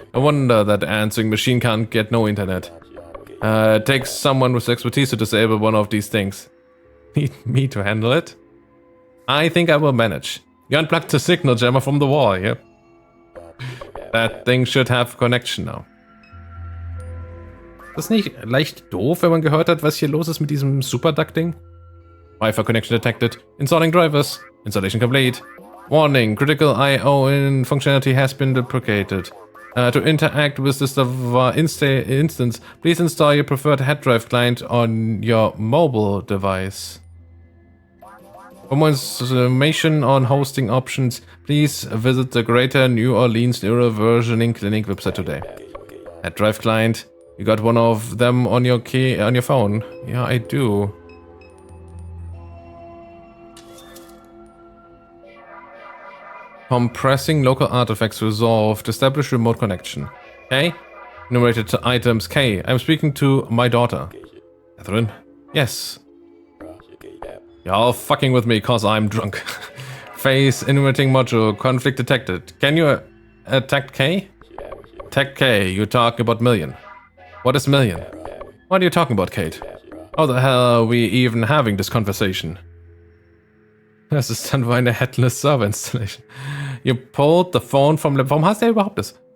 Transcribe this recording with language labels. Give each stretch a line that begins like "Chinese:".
English: No wonder that answering machine can't get no internet. It takes someone with expertise to disable one of these things. Need me to handle it? I think I will manage. You unplugged the signal jammer from the wall, yeah? That thing should have connection now.
German: Ist das nicht leicht doof, wenn man gehört hat, was hier los ist mit diesem Superduck-Ding?
English: Wi-Fi connection detected. Installing drivers. Installation complete. Warning, critical I/O in functionality has been deprecated. To interact with this instance, please install your preferred head drive client on your mobile device. For more information on hosting options, please visit the Greater New Orleans Neuroversioning Clinic website today. Head drive client, you got one of them on your phone? Yeah, I do. Compressing local artifacts resolved. Establish remote connection. K? Enumerated to items. K. I'm speaking to my daughter. Catherine? Yes. You're all fucking with me cause I'm drunk. Face enumerating module. Conflict detected. Can you attack K? Attack K. You talk about million. What is million? What are you talking about, Kate? How the hell are we even having this conversation?
German: Das ist dann wohl eine Headless Server Installation.
English: You pulled the phone from...
German: Warum hast du überhaupt das?